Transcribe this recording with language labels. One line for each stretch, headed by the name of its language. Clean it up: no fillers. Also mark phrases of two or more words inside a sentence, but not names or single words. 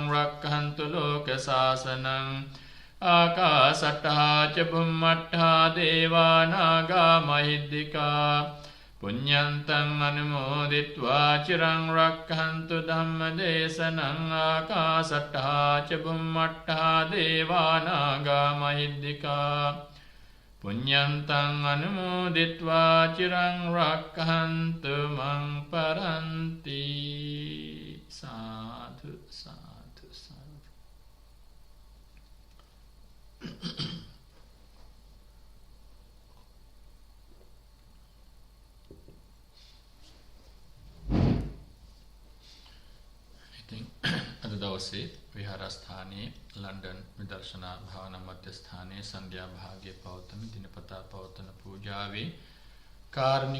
Pali: රක්ඛන්තු ලෝක සාසනං ආකාසට්ඨා ච බුම්මට්ඨා දේවා නාග මහිද්దికා පුඤ්ඤන්තං අනුමෝදිත්වා චිරං රක්ඛන්තු ධම්ම දේශනං ආකාසට්ඨා ච බුම්මට්ඨා දේවා නාග මහිද්దికා පුඤ්ඤන්තං අනුමෝදිත්වා චිරං රක්ඛන්තු මං පරන්ති සාදු සාදු සාදු
Sinhala: ඉතින් අද දවසේ විහාරස්ථානයේ ලන්ඩන් විදර්ශනා භාවනා මධ්‍යස්ථානයේ සන්ධ්‍යා භාගයේ පවත්වන දිනපතා පවත්වන පූජාවේ කාර්මික